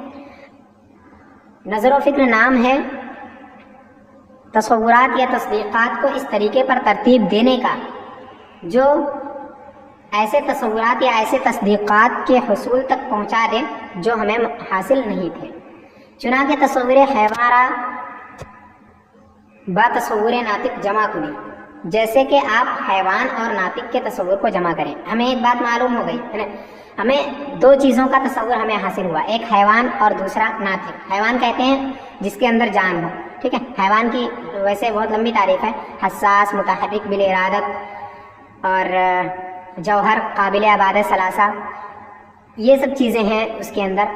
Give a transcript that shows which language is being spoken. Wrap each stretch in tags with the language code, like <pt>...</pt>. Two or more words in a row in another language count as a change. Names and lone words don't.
<ur>نظر و فکر نام ہے تصورات یا تصدیقات کو اس طریقے پر ترتیب دینے کا جو ایسے تصورات یا ایسے تصدیقات کے حصول تک پہنچا دے جو ہمیں حاصل نہیں تھے.</ur> <fa>چنانکہ تصور حیوارہ با تصور ناطق جمع کنی،</fa> <ur>جیسے کہ آپ حیوان اور ناطق کے تصور کو جمع کریں. ہمیں ایک بات معلوم ہو گئی ہے نا، ہمیں دو چیزوں کا تصور ہمیں حاصل ہوا، ایک حیوان اور دوسرا ناطق. حیوان کہتے ہیں جس کے اندر جان ہو، ٹھیک ہے. حیوان کی ویسے بہت لمبی تعریف ہے، حساس، متحرک، بالارادت اور جوہر، قابل عبادت، ثلاثہ، یہ سب چیزیں ہیں اس کے اندر.</ur>